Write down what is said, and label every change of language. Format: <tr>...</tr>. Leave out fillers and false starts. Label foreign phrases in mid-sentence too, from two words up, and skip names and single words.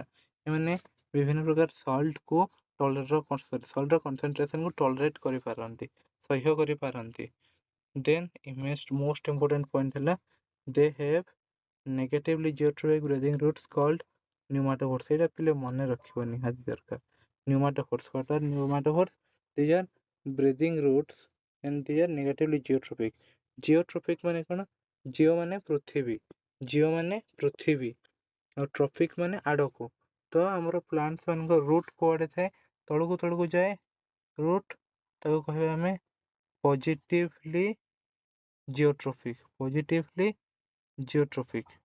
<or>ଏମାନେ ବିଭିନ୍ନ ପ୍ରକାର ସଲ୍ଟର କନସେନ୍ଟ୍ରେସନକୁ ଟଲରେଟ୍ କରିପାରନ୍ତି, ସହ୍ୟ କରିପାରନ୍ତି।</or> <en>then most important point ହେଲା they have negatively geotropic breathing roots called pneumatophores.</en> <or>ଏଇଟା ପିଲେ ମନେ ରଖିବ ନିହାତି ଦରକାର। ନ୍ୟୁମାଟୋଫୋର୍ସ,</or> <en>what are pneumatophores? These are breathing roots and they are negatively geotropic।</en> <or>ଜିଓଟ୍ରୋପିକ୍ ମାନେ କଣ? ଜିଓ ମାନେ ପୃଥିବୀ, ଆଉ ଟ୍ରଫିକ୍ ମାନେ ଆଡକୁ। ତ ଆମର ପ୍ଲାଣ୍ଟସ୍ ମାନଙ୍କ ରୁଟ୍ କୁଆଡେ ଥାଏ? ତଳକୁ ଯାଏ ରୁଟ୍, ତାକୁ କହିବା ଆମେ</or> <en>positively geotropic.</en>